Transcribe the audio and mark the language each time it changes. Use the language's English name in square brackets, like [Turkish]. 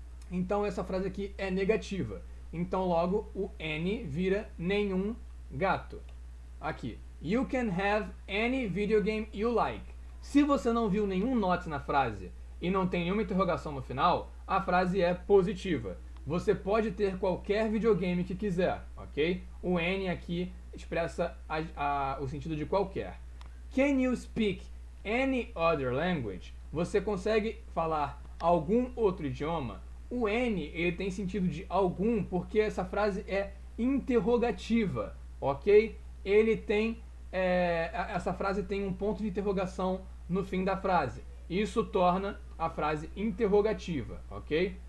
[Portuguese] Então essa frase aqui é negativa. Então logo o any vira nenhum gato. Aqui. [English] You can have any video game you like. [Portuguese] Se você não viu nenhum not na frase e não tem nenhuma interrogação no final, a frase é positiva. Você pode ter qualquer videogame que quiser, ok? O any aqui expressa o sentido de qualquer. [English] Can you speak any other language? [Portuguese] Você consegue falar algum outro idioma? O any ele tem sentido de algum porque essa frase é interrogativa, ok? Ele tem essa frase tem um ponto de interrogação no fim da frase. Isso torna a frase interrogativa, ok?